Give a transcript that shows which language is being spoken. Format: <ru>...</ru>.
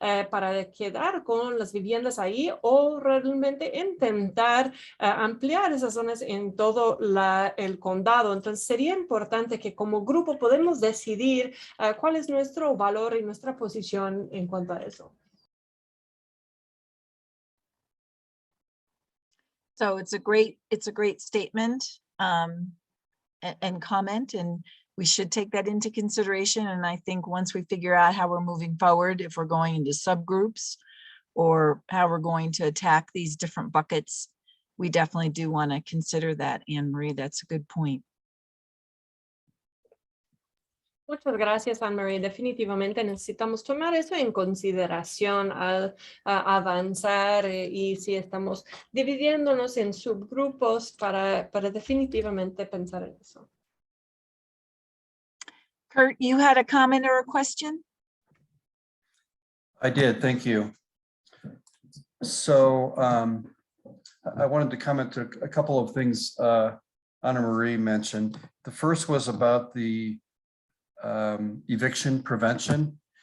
<es>para quedar con las viviendas ahí, o realmente intentar ampliar esas zonas en todo el condado. Entonces sería importante que como grupo podemos decidir cuál es es nuestro valor y nuestra posición en cuanto a eso?</es> <en>So it's a great statement and comment, and we should take that into consideration. And I think once we figure out how we're moving forward, if we're going into subgroups or how we're going to attack these different buckets, we definitely do want to consider that, Anne Marie. That's a good point.</en> <es>Muchas gracias, Anne-Marie. Definitivamente necesitamos tomar eso en consideración al avanzar y si estamos dividiéndonos en subgrupos para definitivamente pensar en eso.</es> <en>Kurt, you had a comment or a question? I did, thank you. So I wanted to comment to a couple of things Anna Marie mentioned. The first was about the eviction prevention.</en>